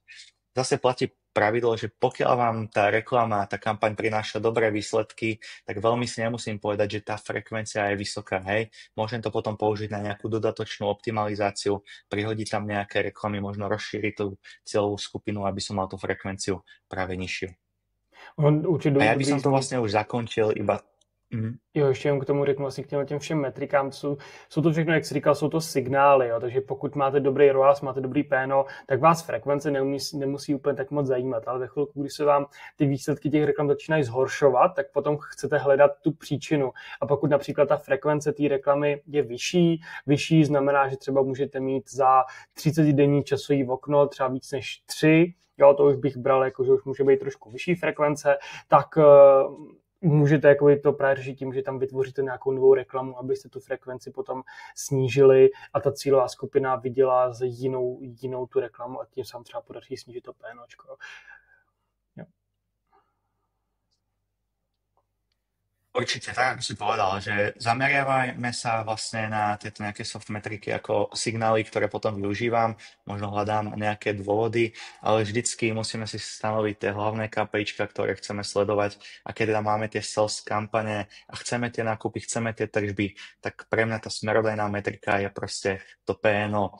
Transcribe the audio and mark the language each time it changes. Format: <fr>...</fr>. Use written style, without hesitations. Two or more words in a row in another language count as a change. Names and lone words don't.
<sk>Zase platí pravidlo, že pokiaľ vám tá reklama, tá kampaň prináša dobré výsledky, tak veľmi si nemusím povedať, že tá frekvencia je vysoká, hej. Môžem to potom použiť na nejakú dodatočnú optimalizáciu, prihodiť tam nejaké reklamy, možno rozšíriť tú cieľovú skupinu, aby som mal tú frekvenciu práve nižšiu. A ja by som to vlastne už zakončil iba...</sk> <cs>Jo, ještě jenom k tomu řeknu asi k těm všem metrikám. Jsou to všechno, jak jsi říkal, jsou to signály, jo? Takže pokud máte dobrý ROAS, máte dobrý PNO, tak vás frekvence nemusí úplně tak moc zajímat, ale ve chvilku, když se vám ty výsledky těch reklam začínají zhoršovat, tak potom chcete hledat tu příčinu. A pokud například ta frekvence té reklamy je vyšší znamená, že třeba můžete mít za 30-denní časový okno třeba víc než 3, jo, to už bych bral, jako, že už může být trošku vyšší frekvence, tak můžete jakoby to právě řešit tím, že tam vytvoříte nějakou novou reklamu, abyste tu frekvenci potom snížili a ta cílová skupina viděla za jinou tu reklamu a tím se vám třeba podaří snížit to PNOčko.</cs> <sk>Určite tak, ako si povedal, že zameriavajme sa vlastne na tieto nejaké soft metriky ako signály, ktoré potom využívam, možno hľadám nejaké dôvody, ale vždycky musíme si stanoviť tie hlavné KPIčka, ktoré chceme sledovať a keď tam máme tie sales kampane a chceme tie nákupy, chceme tie tržby, tak pre mňa tá smerodajná metrika je proste to PNO.</sk>